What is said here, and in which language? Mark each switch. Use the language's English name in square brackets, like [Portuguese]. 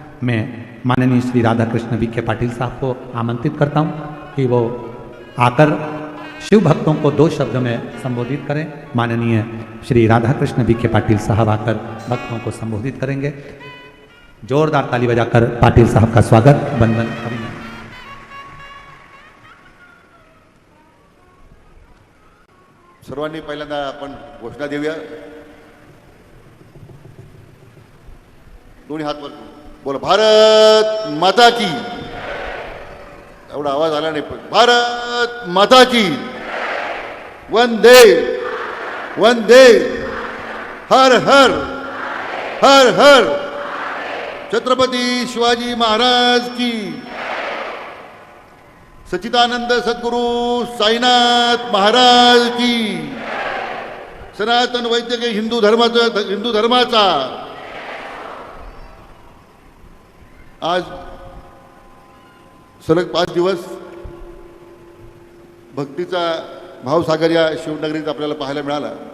[Hindi] मैं माननीय श्री राधाकृष्ण विखे पाटिल साहब को आमंत्रित करता हूं कि वो आकर शिव भक्तों को 2 शब्द में संबोधित करें। माननीय श्री राधाकृष्ण विखे पाटिल साहब आकर भक्तों को संबोधित करेंगे। जोरदार ताली बजाकर पाटिल साहब का स्वागत, वंदन करेंगे। [Marathi] सर्वांनी पहिल्यांदा आपण घोषणा देऊया। दोन्ही हात वर बोला, [Hindi] भारत माता की। [Marathi] एवढा आवाज आला नाही, पण भारत माता की। [Hindi] वंदे वंदे, हर हर हर हर छत्रपती शिवाजी महाराज की। सच्चिदानंद सद्गुरु साईनाथ महाराज की। [Marathi] सनातन वैद्यकीय हिंदू धर्माचा आज सलग 5 दिवस भक्तीचा भावसागर या शिवनगरीत आपल्याला पाहायला मिळाला।